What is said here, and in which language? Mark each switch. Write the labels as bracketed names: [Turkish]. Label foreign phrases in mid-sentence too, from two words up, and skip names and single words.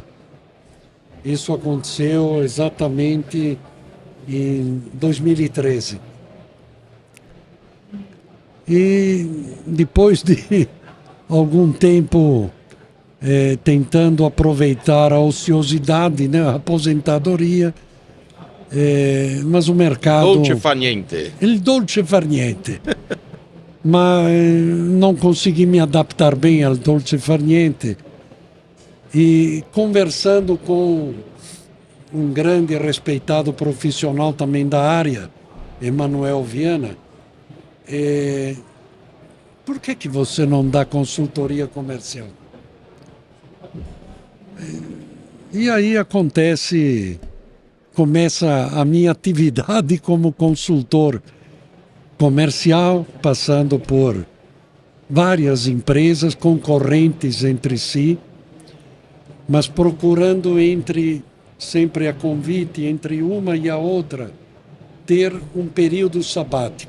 [Portuguese] Isso aconteceu exatamente em 2013. E depois de algum tempo tentando aproveitar a ociosidade, né, a aposentadoria, mas o mercado... [Italian] Dolce far niente. Il dolce far niente. [Portuguese] Mas não consegui me adaptar bem ao [Italian] dolce far niente. [Portuguese] E conversando com um grande e respeitado profissional também da área, Emanuel Viana, por que você não dá consultoria comercial? E aí acontece começa a minha atividade como consultor comercial, passando por várias empresas concorrentes entre si, mas procurando sempre a convite entre uma e a outra, ter um período sabático.